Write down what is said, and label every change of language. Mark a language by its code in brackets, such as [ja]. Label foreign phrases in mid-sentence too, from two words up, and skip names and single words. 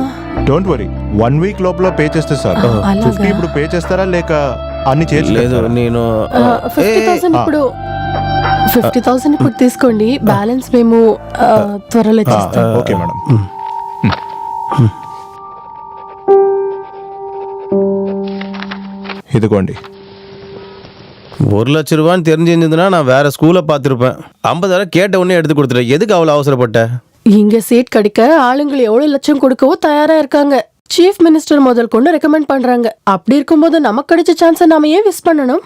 [en] don't worry, [te] 1 వీక్ లోపల పే చేస్తే సార్. 50 ఇప్పుడు పే చేస్తారా లేక అన్ని లేదు? నేను 50,000 ఇప్పుడు 50,000 ఇప్పుడు తీసుకోండి, బ్యాలెన్స్ మేము త్వరలో చేస్తాం. [en] okay madam. [te] ఇదిగోండి. [ta] 1 லட்ச ரூபான்னு தெரிஞ்சிருந்ததுன்னா நான் வேற ஸ்கூலை பார்த்துருப்பேன். 50,000 கேட்ட உடனே எடுத்து கொடுத்துட்டேன். எதுக்கு அவ்வளோ அவசரப்பட்ட? இங்க சீட் கிடைக்க ஆளுங்களை எவ்வளவு லட்சம் கொடுக்கவோ தயாரா இருக்காங்க. [en] chief minister [ta] முதல் கொண்டு ரெக்கமெண்ட் பண்றாங்க. அப்படி இருக்கும்போது நமக்கு கிடைச்ச சான்ஸை நாம ஏன் மிஸ் பண்ணணும்?